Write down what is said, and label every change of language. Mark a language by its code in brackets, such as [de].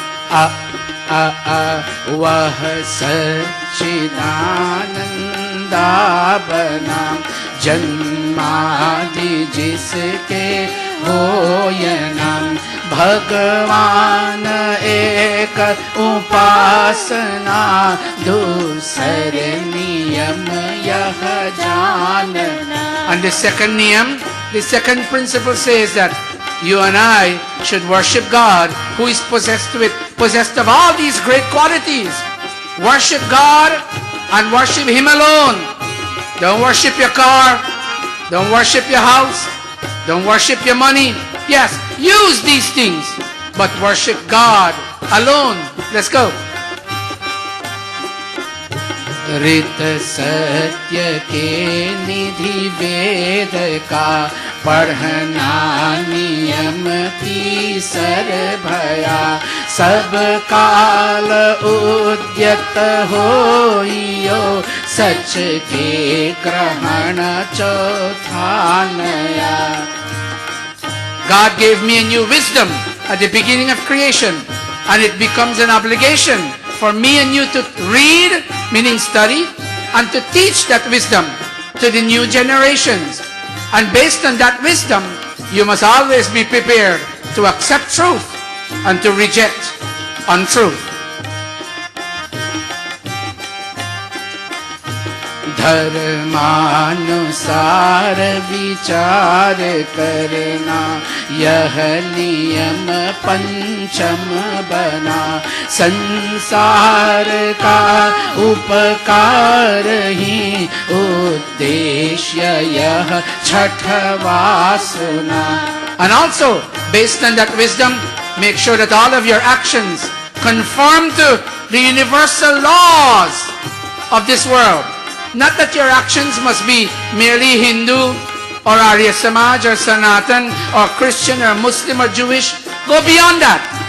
[hi] वह सच्चिदानंदा बना, जन्मादि जिसके होय नाम, भगवान एक उपासना, दूसरे नियम यह जानना. [en] And the second niyam, the second principle says that you and I should worship God, who is possessed of all these great qualities. Worship God and worship Him alone. Don't worship your car. Don't worship your house. Don't worship your money. Yes, use these things, but worship God alone. Let's go. [hi] ऋत सत्य के निधि वेद का, पढ़ना नियम तीसर भया, सब काल उद्यत होइयो, सच के ग्रहण चौथा नया. [en] God gave me a new wisdom at the beginning of creation, and it becomes an obligation for me and you to read, meaning study, and to teach that wisdom to the new generations. And based on that wisdom, you must always be prepared to accept truth and to reject untruth. [hi] धर्मानुसार विचार करना, यह नियम पंचम बना, संसार का उपकार ही उद्देश्य यह छठवा सुना. [en] And also, based on that wisdom, make sure that all of your actions conform to the universal laws of this world. Not that your actions must be merely Hindu or Arya Samaj or Sanatan or Christian or Muslim or Jewish. Go beyond that.